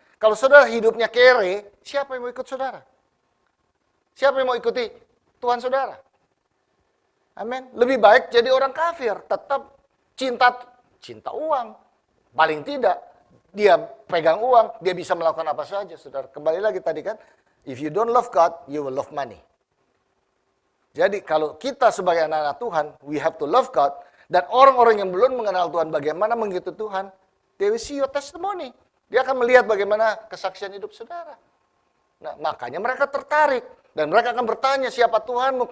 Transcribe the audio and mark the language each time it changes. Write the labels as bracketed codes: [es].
[id] Kalau saudara hidupnya kere, siapa yang mau ikut saudara? Siapa yang mau ikuti Tuhan saudara? Amin. Lebih baik jadi orang kafir, tetap cinta uang. Paling tidak, dia pegang uang, dia bisa melakukan apa saja, saudara. Kembali lagi tadi kan, [en] if you don't love God, you will love money. [id] Jadi kalau kita sebagai anak-anak Tuhan, [en] we have to love God. [id] Dan orang-orang yang belum mengenal Tuhan, bagaimana mengikuti Tuhan, [en] they will see your testimony. [id] Dia akan melihat bagaimana kesaksian hidup saudara. Nah, makanya mereka tertarik. Dan mereka akan bertanya, siapa Tuhanmu?